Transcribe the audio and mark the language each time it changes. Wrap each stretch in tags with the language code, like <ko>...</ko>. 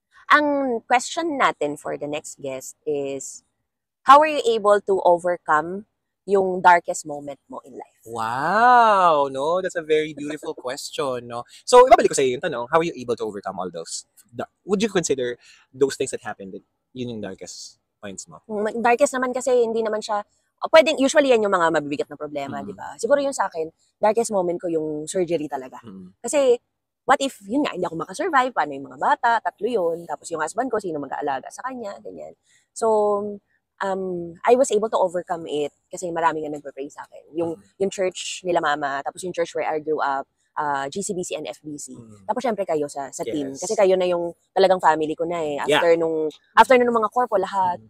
<tl>Ang question natin</tl> <en>for the next guest is, how are you able to overcome yung darkest moment mo in life? Wow! No, that's a very beautiful question. No,</en> <tl>so ibabalik ko sa iyo yung tanong.</tl> <en>How are you able to overcome all those? Would you consider those things that happened?</en> <tl>Yun yung darkest points mo? Darkest naman kasi hindi naman siya. Pwedeng usually yan yung mga mabibigat na problema, di ba? Siguro yung sa akin, darkest moment ko yung surgery talaga.</tl> <en>Kasi what if,</en> <tl>yun nga, hindi ako makasurvive, paano yung mga bata, 3 yun, tapos yung husband ko, sino mag-aalaga sa kanya, ganyan.</tl> <en>So, I was able to overcome it</en> <tl>kasi maraming nga nagpe-pray sa akin. Yung church nila mama, tapos yung church where I grew up, GCBC and FBC. Tapos syempre kayo sa team. Kasi kayo na yung talagang family ko na eh. After nung mga corpo lahat.</tl>